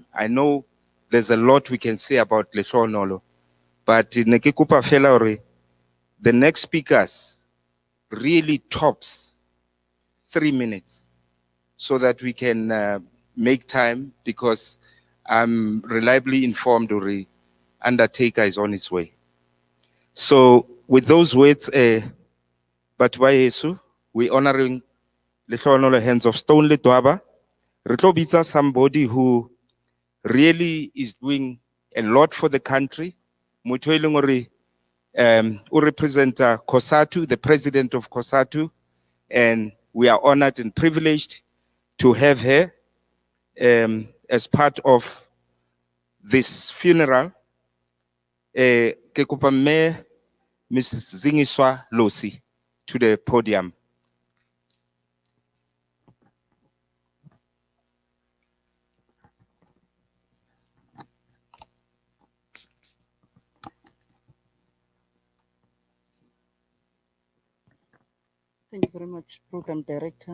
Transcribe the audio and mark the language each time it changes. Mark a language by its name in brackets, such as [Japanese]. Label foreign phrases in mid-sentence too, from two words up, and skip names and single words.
[English] I know there's a lot we can say about Lehlohonolo, but the next speakers really tops 3 minutes so that we can make time, because I'm reliably informed the undertaker is on its way. So with those words, But by Yesu, we honoring Lehlohonolo Hands of Stone Ledwaba. [Southern Sotho] Re tlo bitsa [English] somebody who really is doing a lot for the country. [Southern Sotho] Motho e leng hore, o representa COSATU, [English] the president of COSATU, and we are honored and privileged to have her as part of this funeral. [Southern Sotho] Ke kopa mme Mrs. [English] Zingiswa Losi to the podium. Thank you very much, Program Director.